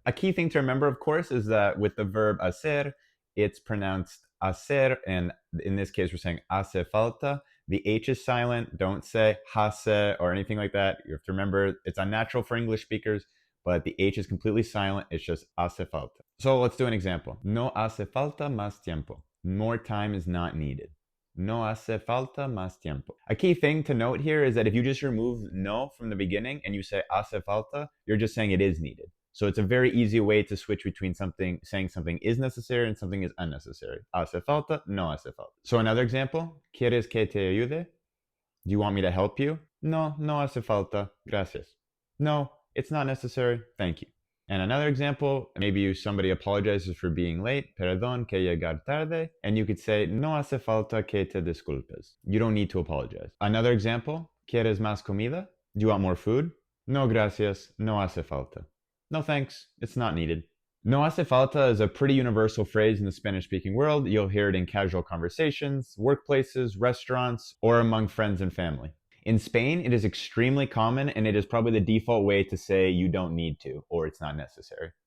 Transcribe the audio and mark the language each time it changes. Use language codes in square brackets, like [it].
[en] A key thing to remember, of course, is that with the verb hacer, it's pronounced hacer, and in this case, we're saying hace falta. The H is silent. Don't say hace or anything like that. You have to remember it's unnatural for English speakers, but the H is completely silent. It's just hace falta. So let's do an example. [es] No hace falta más tiempo. [en] More time is not needed. [es] No hace falta más tiempo. [en] A key thing to note here is that if you just remove no from the beginning and you say hace falta, you're just saying it is needed. So it's a very easy way to switch between saying something is necessary and something is unnecessary. [es] Hace falta, no hace falta. [en] So another example, [es] ¿Quieres que te ayude? [en] Do you want me to help you? [es] No, no hace falta, gracias. [en] No, it's not necessary, thank you. And another example, maybe somebody apologizes for being late, [es] perdón que llegar tarde, [en] and you could say, [es] no hace falta que te disculpes. [en] You don't need to apologize. Another example, [es] ¿Quieres más comida? [en] Do you want more food? [es] No gracias, no hace falta. [en] No thanks, it's not needed. No hace falta is a pretty universal phrase in the Spanish-speaking world. You'll hear it in casual conversations, workplaces, restaurants, or among friends and family. In Spain, it is extremely common, and it is probably the default way to say you don't need to, or it's not necessary.